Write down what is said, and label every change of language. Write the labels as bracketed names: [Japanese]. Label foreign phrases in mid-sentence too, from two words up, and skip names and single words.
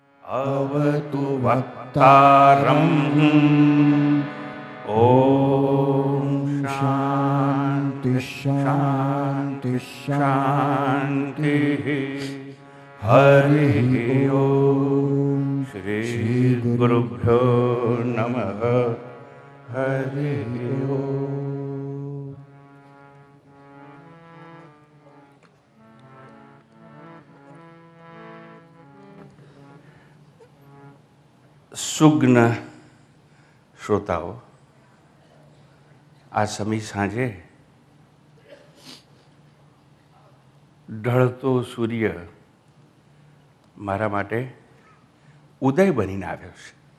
[Sanskrit] अवतु वक्तारम्। ओम शांति शांति शांति। हरि ओम। श्री गुरुभ्यो नमः। हरि ओम। [Gujarati] સુગ્ન શ્રોતાઓ, આ સમી સાંજે ઢળતો સૂર્ય મારા માટે ઉદય બનીને આવ્યો છે.